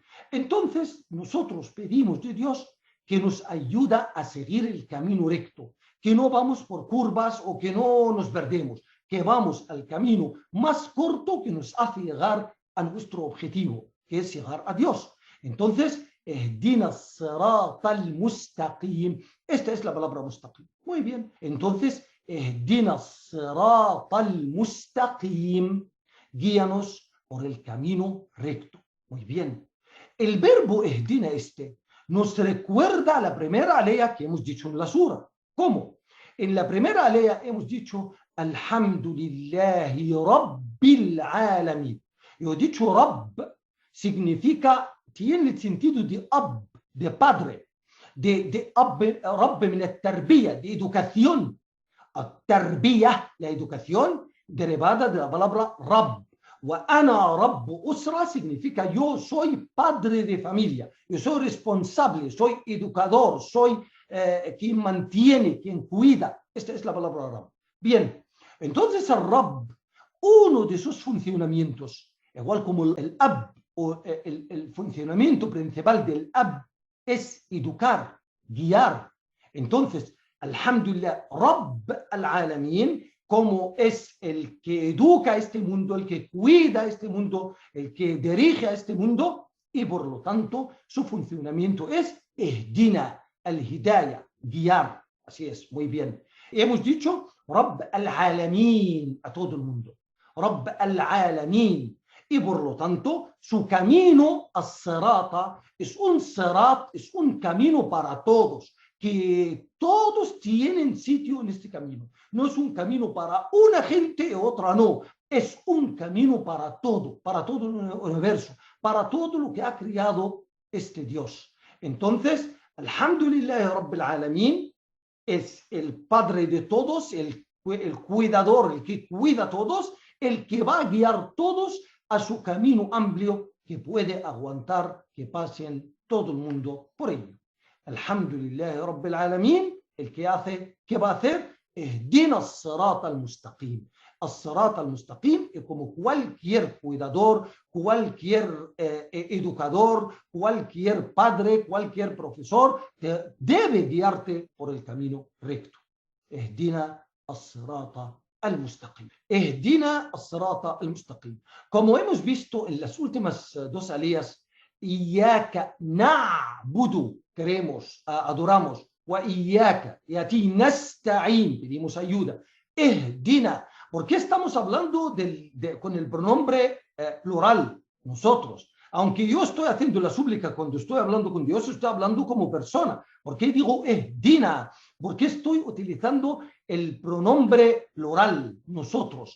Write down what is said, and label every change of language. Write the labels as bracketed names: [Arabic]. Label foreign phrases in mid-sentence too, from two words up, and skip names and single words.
[Spanish] Entonces, nosotros pedimos de Dios que nos ayuda a seguir el camino recto, que no vamos por curvas o que no nos perdemos, que vamos al camino más corto que nos hace llegar a nuestro objetivo, que es llegar a Dios. Entonces, [Arabic] اهدنا الصراط المستقيم. [Spanish] Esta es la palabra mustaqim. Muy bien. Entonces, [Arabic] اهدنا الصراط المستقيم. [Spanish] Guíanos por el camino recto. Muy bien. El verbo ehdina nos recuerda a la primera alea que hemos dicho en la sura. ¿Cómo? En la primera alea hemos dicho Alhamdulillahi Rabbil Alamin. Yo he dicho Rabb significa, tiene el sentido de ab, de padre, de ab, [Arabic] رب من التربية, [Spanish] de educación. Tarbiyya, la educación derivada de la palabra Rabb. [Arabic] وأنا رب أسرة [Spanish] significa yo soy padre de familia, yo soy responsable, soy educador, soy quien mantiene, quien cuida. Esta es la palabra Rabb. Bien, entonces el Rabb, uno de sus funcionamientos, igual como el Ab, o el funcionamiento principal del Ab es educar, guiar. Entonces, [Arabic] الحمد لله، رب العالمين, [Spanish] como es el que educa a este mundo, el que cuida a este mundo, el que dirige a este mundo, y por lo tanto su funcionamiento es [Arabic] اهدنا الهداية, [Spanish] guiar. Así es, muy bien. Y hemos dicho [Arabic] رب العالمين, [Spanish] a todo el mundo. [Arabic] رب العالمين. [Spanish] Y por lo tanto su camino as-Sirata es un camino para todos, que todos tienen sitio en este camino. No es un camino para una gente y otra no. Es un camino para todo el universo, para todo lo que ha creado este Dios. Entonces, [Arabic] الحمد لله رب العالمين [Spanish] es el Padre de todos, el cuidador, el que cuida a todos, el que va a guiar todos a su camino amplio que puede aguantar que pasen todo el mundo por ello. [Arabic] الحمد لله رب العالمين, [Spanish] el que hace, ¿qué va a hacer? [Arabic] اهدنا الصراط المستقيم. الصراط المستقيم, [Spanish] como cualquier cuidador, cualquier educador, cualquier padre, cualquier profesor, debe guiarte por el camino recto. [Arabic] اهدنا الصراط المستقيم. اهدنا الصراط المستقيم. [Spanish] Como hemos visto en las últimas dos alías, [Arabic] إياك نعبد, [Spanish] queremos, adoramos, [Arabic] وإياك, [Spanish] y a ti nasta'in, pedimos ayuda. Ihdina, ¿por qué estamos hablando con el pronombre plural, nosotros? Aunque yo estoy haciendo la súplica cuando estoy hablando con Dios, estoy hablando como persona. ¿Por qué digo ihdina? ¿Por qué estoy utilizando el pronombre plural, nosotros?